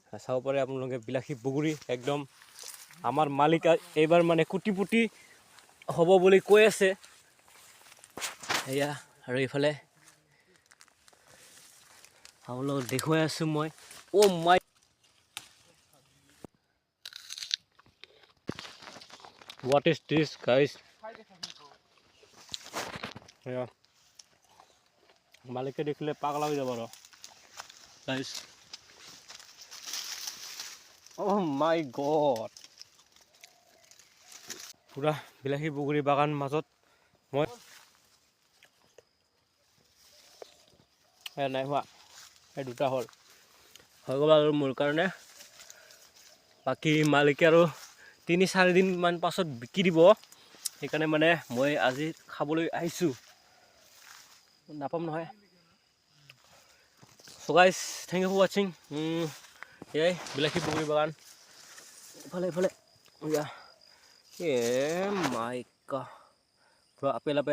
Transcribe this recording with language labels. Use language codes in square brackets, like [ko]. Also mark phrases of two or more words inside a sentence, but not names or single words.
[as] চাব পাৰে আপোনালোকে বিলাসী বগৰী একদম আমাৰ মালিক এইবাৰ মানে কোটিপতি হ'ব বুলি কৈ আছে এয়া আৰু এইফালে আপোনালোকক দেখুৱাই আছোঁ মই [en] oh my what is this guys [as] এয়া মালিকে দেখিলে পাগলা হৈ যাব আৰু [en] guys oh my god [as] পুৰা বিলাসী বগৰী বাগান মাজত মই নাই হোৱা এই দুটা হ'ল হৈ গ'ল আৰু মোৰ কাৰণে বাকী মালিকে আৰু 3-4 দিন মান পাছত বিকি দিব সেইকাৰণে মানে মই আজি খাবলৈ আহিছোঁ নাপাম নহয় [en] so guys thank you for watching [as] এই বিলাসী বগৰী বাগান ইফালে ইয়া [en] my god [as] পুৰা আপেল